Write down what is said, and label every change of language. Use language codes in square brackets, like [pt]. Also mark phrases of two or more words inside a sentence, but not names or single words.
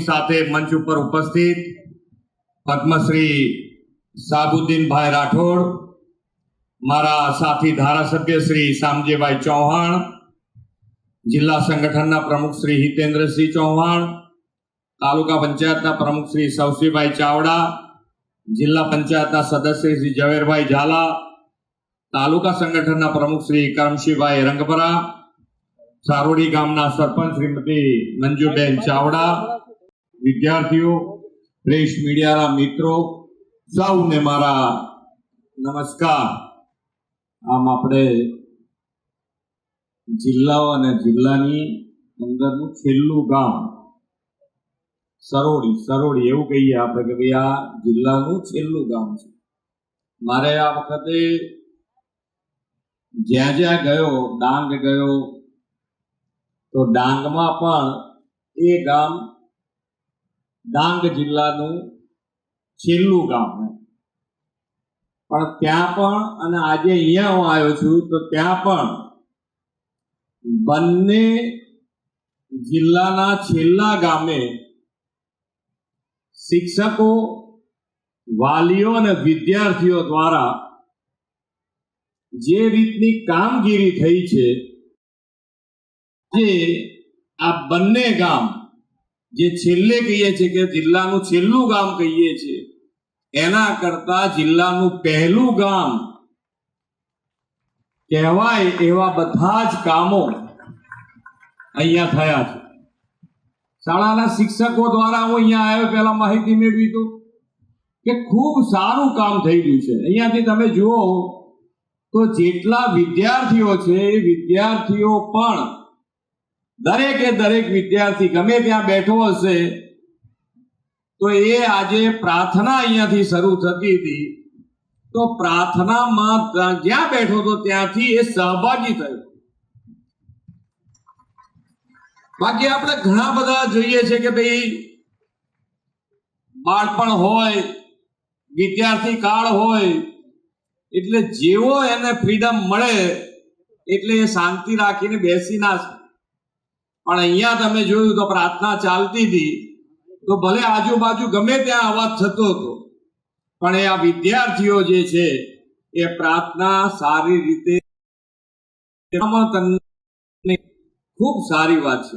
[gu] સાથે મંચ પર ઉપસ્થિત પદ્મશ્રી સાબુદ્દીન ભાઈ રાઠોડ, મારા સાથી ધારાસભ્ય શ્રી શામજીભાઈ ચૌહાણ, જિલ્લા સંગઠન પ્રમુખ શ્રી હિતેન્દ્ર સિંહ ચૌહાણ, તાલુકા પંચાયત પ્રમુખ શ્રી સવસીભાઈ ચાવડા, જિલ્લા પંચાયત સદસ્ય શ્રી ઝવેરભાઈ ઝાલા, તાલુકા સંગઠન પ્રમુખ શ્રી કરમશીભાઈ રંગપરા, સારોડી ગામના સરપંચ શ્રીમતી મંજુબેન ચાવડા, વિદ્યાર્થીઓ, પ્રેસ મીડિયા મિત્રો, સૌને મારા નમસ્કાર। આમ આપણે જિલ્લાઓ અને જિલ્લાની અંદરનું છેલ્લું ગામ સરોડી એવું કહીએ આપણે કે ભાઈ આ જિલ્લાનું છેલ્લું ગામ છે। મારે આ વખતે જ્યાં જ્યાં ગયો, ડાંગ ગયો તો ડાંગમાં પણ એ ગામ ડાંગ જિલ્લાનું છેલ્લું ગામ પણ ત્યાં પણ અને આજે અહીંયા હું આવ્યો છું તો ત્યાં પણ अने आजे अहींया हुं आव्यो छुं तो त्यां पण બંને જિલ્લાના છેલ્લા ગામે શિક્ષકો, વાલીઓ અને વિદ્યાર્થીઓ દ્વારા જે રીતની કામગીરી થઈ છે, જે આ બંને ગામ જે છેલ્લે કહીએ છે કે જિલ્લાનું છેલ્લું ગામ કહીએ છે એના કરતા જિલ્લાનું પહેલું ગામ કહેવાય એવા બધા જ કામો અહીંયા થયા છે। શાળાના શિક્ષકો દ્વારા હું અહીંયા આવ્યો પહેલા માહિતી મેળવી તો કે ખૂબ સારું કામ થઈ ગયું છે। અહીંયાથી તમે જુઓ તો જેટલા વિદ્યાર્થીઓ છે એ વિદ્યાર્થીઓ પણ દરેકે દરેક વિદ્યાર્થી ગમે ત્યાં બેઠો હશે તો એ આજે પ્રાર્થના અહીંયાથી શરૂ થતી હતી તો પ્રાર્થના મેં જ્યાં બેઠો તો ત્યાંથી એ સહભાગી થયો। બાકી આપણે ઘણા બધા જોઈએ છે કે ભાઈ બાળપણ હોય, વિદ્યાર્થી કાળ હોય એટલે જેવો એને ફ્રીડમ મળે એટલે એ શાંતિ રાખીને બેસી ના શકે। પણ અહીંયા તમે જોયું તો પ્રાર્થના ચાલતી હતી તો ભલે આજુબાજુ ગમે ત્યાં અવાજ થતો હતો પણ એ આ વિદ્યાર્થીઓ જે છે એ પ્રાર્થના સારી રીતે ખૂબ સારી વાત છે।